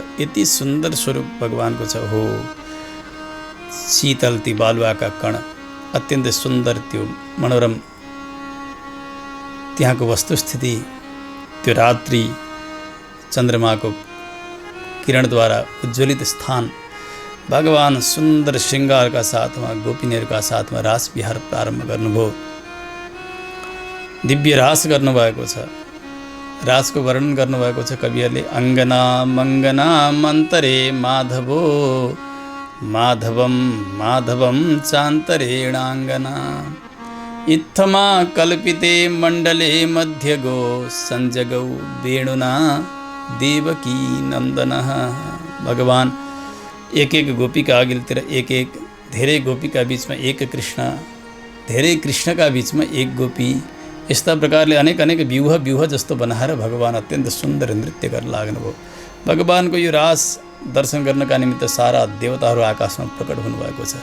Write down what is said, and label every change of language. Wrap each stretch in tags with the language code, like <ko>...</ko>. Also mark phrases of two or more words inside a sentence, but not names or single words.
<ne>यति सुन्दर स्वरूप भगवानको छ। हो शीतल ती बालुवाका कण, अत्यन्तै सुन्दर त्यो मनोरम त्यहाँको वस्तुस्थिति, त्यो रात्रि चन्द्रमाको किरणद्वारा उज्ज्वलित स्थान, भगवान सुन्दर श्रृङ्गारका साथमा गोपिनीहरूका साथमा रास विहार प्रारम्भ गर्नुभयो। दिव्य रास गर्नुभएको छ। रासको वर्णन गर्नुभएको छ कविहरूले।</ne> <sa>अङ्गना मङ्गना मन्तरे माधवो माधवं माधवं चान्तरेणाङ्गना इत्थमा कल्पिते मण्डले मध्यगो सञ्जगौ वेणुना देवकी नन्दनः।</sa> <ne>भगवान एक एक गोपीका अघिल्तिर एक एक, धेरै गोपीका बिचमा एक कृष्ण, धेरै कृष्णका बिचमा एक गोपी, यस्ता प्रकारले अनेक अनेक व्यूह जस्तो बनाएर भगवान अत्यन्त सुन्दर नृत्य गर्न लाग्नुभयो। भगवानको यो रास दर्शन गर्नका निमित्त सारा देवताहरू आकाशमा प्रकट हुनुभएको छ।</ne>